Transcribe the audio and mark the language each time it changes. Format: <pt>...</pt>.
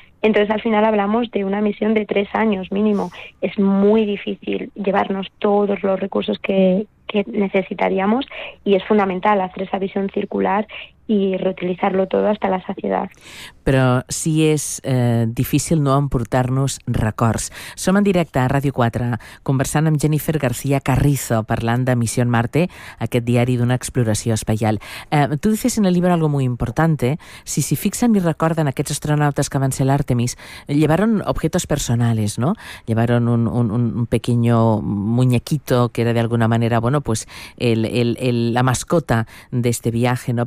<es>Entonces, al final hablamos de una misión de 3 años mínimo. Es muy difícil llevarnos todos los recursos que necesitaríamos, y es fundamental hacer esa visión circular y reutilizarlo todo hasta la saciedad.</es> <ca>Però sí és difícil no emportar-nos records. Som en directe a Ràdio 4, conversant amb Jennifer García Carrizo, parlant de Missió Marte, aquest diari d'una exploració espacial.</ca> <es>Tu dices en el llibre algo muy importante.</es> <ca>Si s'hi fixen i recorden, aquests astronautes que van ser l'Artemis,</ca> <es>llevaron objetos personales, ¿no? Llevaron un pequeño muñequito que era de alguna manera, bueno, pues la mascota de este viaje, ¿no?</es>